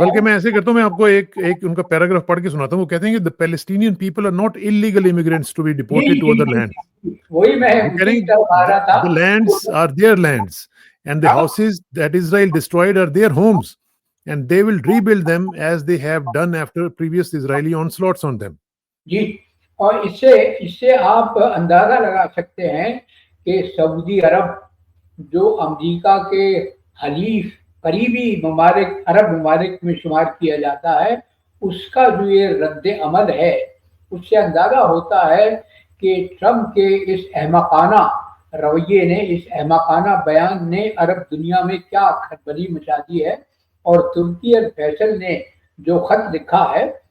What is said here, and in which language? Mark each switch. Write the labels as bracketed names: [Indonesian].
[Urdu] بلکہ میں ایسے کرتا ہوں، میں آپ کو ایک ان کا پیراگراف پڑھ کے سناتا ہوں۔ وہ کہتے ہیں کہ [English] the Palestinian people are not illegal immigrants to be deported to other lands. [Urdu] وہی میں [English] the lands are their lands and the houses that Israel destroyed are their homes and they will rebuild them as they have done after previous Israeli onslaughts on them. [Urdu] جی، اور اس سے آپ اندازہ لگا سکتے ہیں کہ سعودی عرب جو امریکہ کے حلیف قریبی عرب ممالک میں شمار کیا جاتا ہے، اس کا جو یہ رد عمل ہے، اس سے اندازہ ہوتا ہے کہ ٹرمپ کے اس احمقانہ رویے نے، اس احمقانہ بیان نے عرب دنیا میں کیا کھلبلی مچا دی ہے۔ اور ترکی الفیصل نے جو خط لکھا ہے،